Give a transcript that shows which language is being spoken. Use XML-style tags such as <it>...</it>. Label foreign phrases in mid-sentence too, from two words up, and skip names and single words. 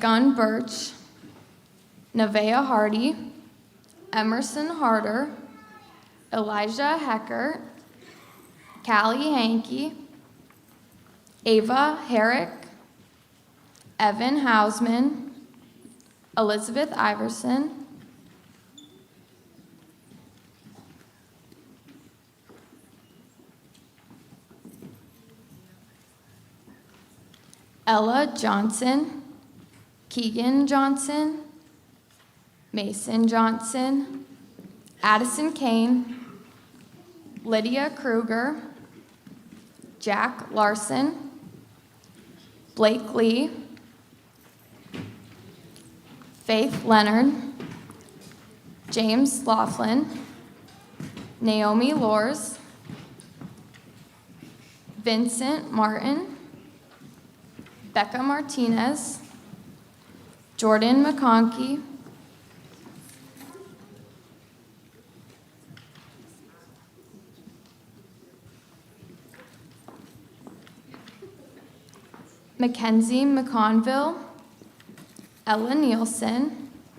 <en>Gunn Birch, Nevaeh Hardy, Emerson Harder, Elijah Hecker, Callie Hankey, Ava Herrick, Evan Hausman, Elizabeth Iverson, Ella Johnson, Keegan Johnson, Mason Johnson, Addison Kane, Lydia Kruger, Jack Larson, Blake Lee, Faith Leonard, James Laughlin, Naomi Lors, Vincent Martin, Becca Martinez, Jordan McConkey, Mackenzie McConville, Ella Nielsen,</en>